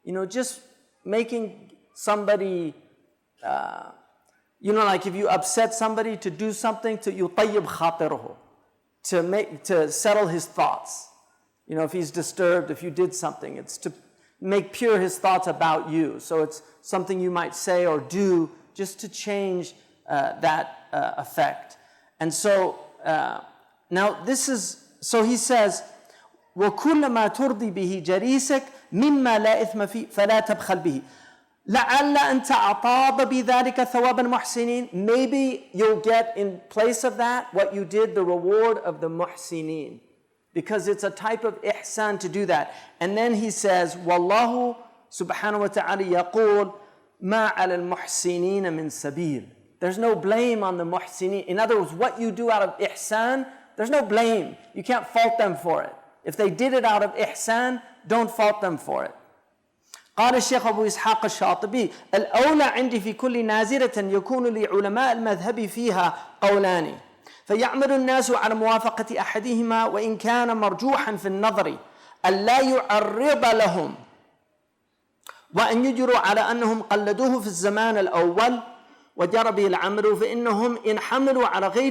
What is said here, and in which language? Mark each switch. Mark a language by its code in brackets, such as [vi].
[en] Just making somebody, like if you upset somebody, to do something to yutayyib khatiruhu, to settle his thoughts. If he's disturbed, if you did something, it's to make pure his thoughts about you. So it's something you might say or do just to change that effect. And so now so he says, [ar] وكل ما ترضي به جريسك مما لا إثم فيه فلا تبخل به لعل أن تعطاب بذلك ثواب المحسنين. Maybe you'll get in place of that what you did, the reward of the muhsinin, because it's a type of ihsan to do that. [en] And then he says, [ar] والله سبحانه وتعالى يقول ما على المحسنين من سبيل. [en] There's no blame on the muhsinin. In other words, what you do out of ihsan, there's no blame. You can't fault them for it. If they did it out of ihsan, don't fault them for it. [ar] قال الشيخ أبو إسحاق الشاطبي الأولى عندي في كل نازلة يكون لعلماء المذهب فيها قولان فيعمل الناس على موافقة أحدهما وإن كان مرجوحا في النظر أن لا يعرض لهم وأن يجروا على أنهم قلدوه في الزمان الأول وجرى به العمل فإنهم إن حملوا على